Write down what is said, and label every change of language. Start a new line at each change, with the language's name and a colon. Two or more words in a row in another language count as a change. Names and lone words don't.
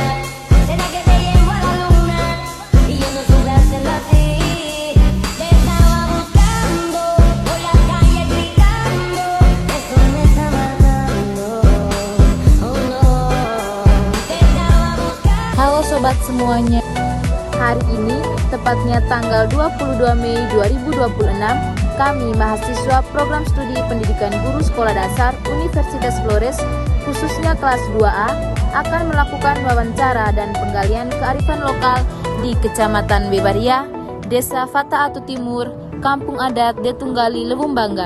Spanish: ¿Será que te llevo a la luna? Y yo no supe hacerlo así. Te estaba buscando, por la calle gritando. Eso me está matando, oh no. Te estaba buscando.
Indonesian: Halo sobat semuanya. Hari ini, tepatnya tanggal 22 Mei 2026, kami mahasiswa Program Studi Pendidikan Guru Sekolah Dasar Universitas Flores, khususnya kelas 2A, akan melakukan wawancara dan penggalian kearifan lokal di Kecamatan Bebaria, Desa Fataatu Timur, Kampung Adat Detunggali, Lewung Bangga.